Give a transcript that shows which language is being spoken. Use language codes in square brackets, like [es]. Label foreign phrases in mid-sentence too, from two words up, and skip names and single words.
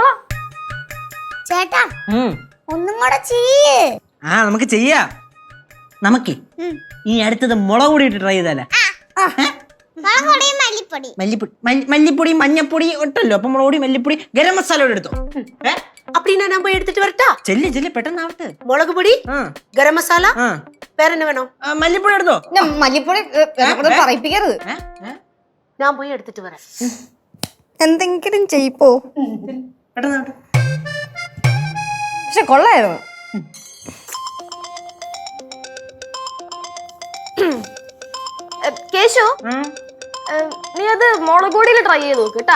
[ml] എടുത്തോളാം. ചേട്ടാ ഉം. ഒന്നും കൂടെ ചെയ്യ്. ആ നമുക്ക് ചെയ്യാ. നമുക്ക് ഈ അടുത്തത് മുളക് പൊടി ഇട്ട് ട്രൈ ചെയ്താലേ? മുളകുപൊടി, മല്ലിപ്പൊടി. മല്ലിപ്പൊടി മഞ്ഞപ്പൊടി ഇട്ടല്ലോ, അപ്പൊ മുളക് പൊടി മല്ലിപ്പൊടി ഗരം മസാല എടുത്തോ. [ta] அப்படின்னா நான் போய் எடுத்துட்டு வரட்டா? [ml] ചെല്ലി ചെല്ലി പെട്ടെന്നാവട്ടെ. [ta] மிளகு பொடி, கரம் மசாலா, வேற என்ன வேணும்? [ml] മല്ലിപ്പൊടി എടുത്തോ. മല്ലിപ്പൊടി പറയിപ്പിക്കരുത്. [ta] நான் போய் எடுத்துட்டு வரேன். [ml] എന്തെങ്കിലും ചെയ്യിപ്പോ. പെട്ടെന്നാവട്ടെ. പക്ഷെ കൊള്ളായിരുന്നു. കേശു, നീ അത് മുളക് പൊടിയിൽ ട്രൈ ചെയ്ത് നോക്ക് കേട്ടാ.